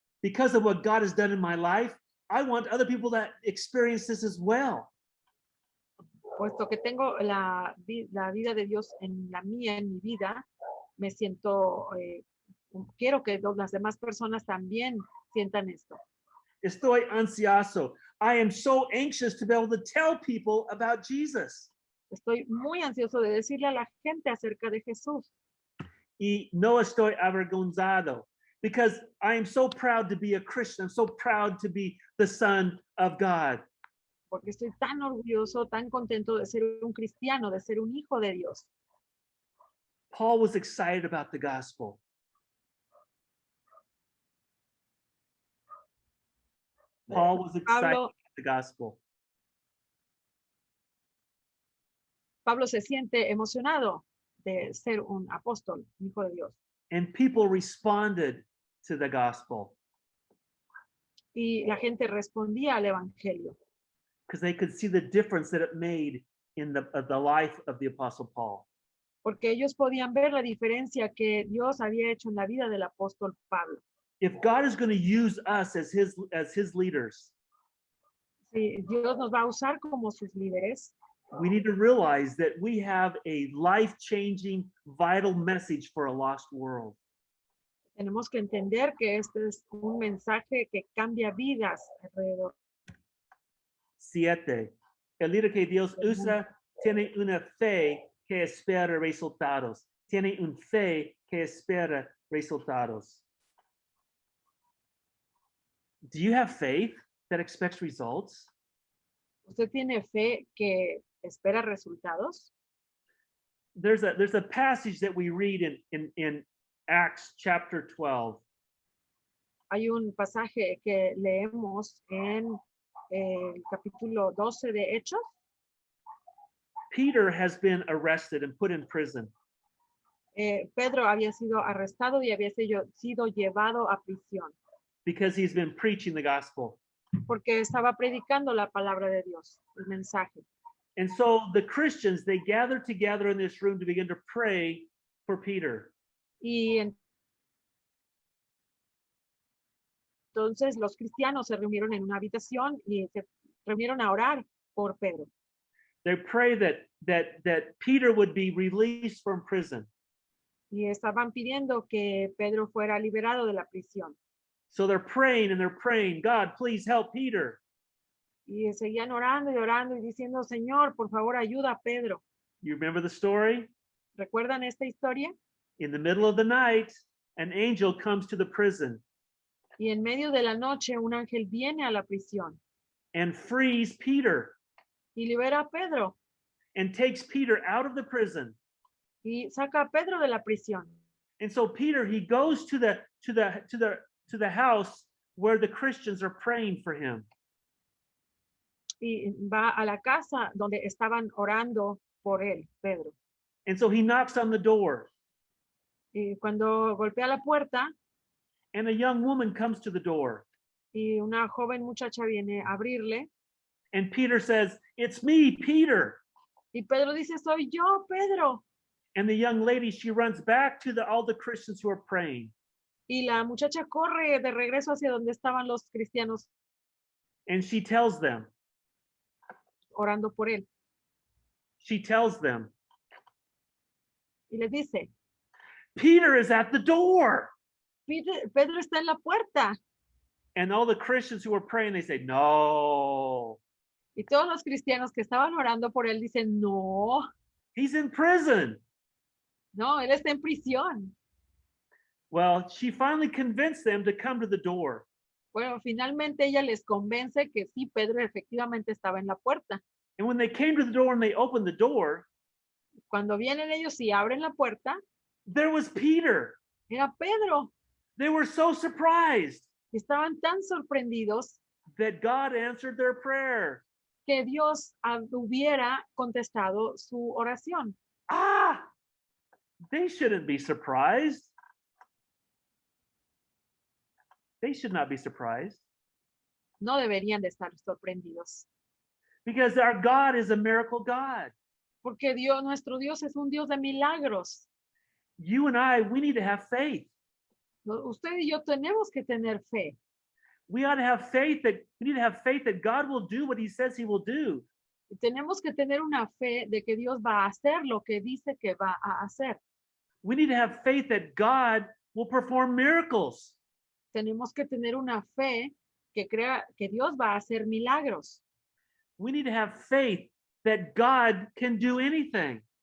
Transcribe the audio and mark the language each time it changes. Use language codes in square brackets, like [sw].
[en] Because of what God has done in my life, I want other people to experience this as well. [es] Puesto que tengo la vida de Dios en mi vida, me siento, quiero que las demás personas también sientan esto. Estoy ansioso. [en] I am so anxious to be able to tell people about Jesus. [es] Estoy muy ansioso de decirle a la gente acerca de Jesús. Y no estoy avergonzado [en] because I am so proud to be a Christian. I'm so proud to be the son of God. [es] Porque estoy tan orgulloso, tan contento de ser un cristiano, de ser un hijo de Dios. [en] Paul was excited about the gospel. Paul was excited about the gospel. [es] Pablo se siente emocionado de ser un apóstol, un hijo de Dios. [en] And people responded to the gospel. [es] Y la gente respondía al evangelio. [en] Because they could see the difference that it made in the life of the apostle Paul. [es] Porque ellos podían ver la diferencia que Dios había hecho en la vida del apóstol Pablo. [en] If God is going to use us as his leaders, [es] si Dios nos va a usar como sus líderes, [en] we need to realize that we have a life-changing, vital message for a lost world. [es] Tenemos que entender que este es un mensaje que cambia vidas alrededor. 7. El líder que Dios usa tiene una fe que espera resultados. Tiene un fe que espera resultados. [en] Do you have faith that expects results? [es] ¿Usted tiene fe que espera resultados? [en] There's a passage that we read in Acts chapter 12. [es] Hay un pasaje que leemos en el capítulo 12 de Hechos. [en] Peter has been arrested and put in prison. [es] Pedro había sido arrestado y había sido llevado a prisión [en] Because he's been preaching the gospel. [es] porque estaba predicando la palabra de Dios, el mensaje. [en] And so the Christians, they gathered together in this room to begin to pray for Peter. [es] Y entonces los cristianos se reunieron en una habitación y se reunieron a orar por Pedro. [en] They pray that Peter would be released from prison. [es] Y estaban pidiendo que Pedro fuera liberado de la prisión. [en] So they're praying and they're praying, God, please help Peter. [es] Y seguían orando y orando y diciendo, Señor, por favor, ayuda a Pedro. [en] You remember the story? [es] ¿Recuerdan esta historia? [en] In the middle of the night, an angel comes to the prison [es] Y en medio de la noche un ángel viene a la prisión [en] and frees Peter [es] y libera a Pedro [en] and takes Peter out of the prison. [es] y saca a Pedro de la prisión. [en] And so Peter, he goes to the house where the Christians are praying for him. [es] Y va a la casa donde estaban orando por él, Pedro. [en] And so he knocks on the door. [es] Y cuando golpea la puerta [en] And a young woman comes to the door. [es] y una joven muchacha viene a abrirle, [en] And Peter says, "It's me, Peter." [es] y Pedro dice, soy yo, Pedro. [en] And the young lady, she runs back to all the Christians who are praying. [es] Y la muchacha corre de regreso hacia donde estaban los cristianos [en] And she tells them, [es] orando por él. Y les dice, [en] Peter is at the door. [es] Pedro está en la puerta. [en] And all the Christians who are praying, they say, no. [es] Y todos los cristianos que estaban orando por él dicen, no, [en] He's in prison. [es] no, él está en prisión. [en] Well, she finally convinced them to come to the door. [es] Bueno, finalmente ella les convence que sí, Pedro efectivamente estaba en la puerta. [en] And when they came to the door and they opened the door, [es] Cuando vienen ellos y abren la puerta, [en] there was Peter. [es] era Pedro. [en] They were so surprised [es] Estaban tan sorprendidos [en] that God answered their prayer. [es] que Dios hubiera contestado su oración. [en] Ah, they shouldn't be surprised. They should not be surprised. [es] No deberían de estar sorprendidos. [en] Because our God is a miracle God. [es] Porque Dios, nuestro Dios es un Dios de milagros. [en] You and I, we need to have faith. [es] Usted y yo tenemos que tener fe. [en] We ought to have faith we need to have faith that God will do what he says he will do. [es] Y tenemos que tener una fe de que Dios va a hacer lo que dice que va a hacer. [en] We need to have faith that God will perform miracles. [es] Tenemos que tener una fe que crea que Dios va a hacer milagros. [en] We need to have faith that God can do anything.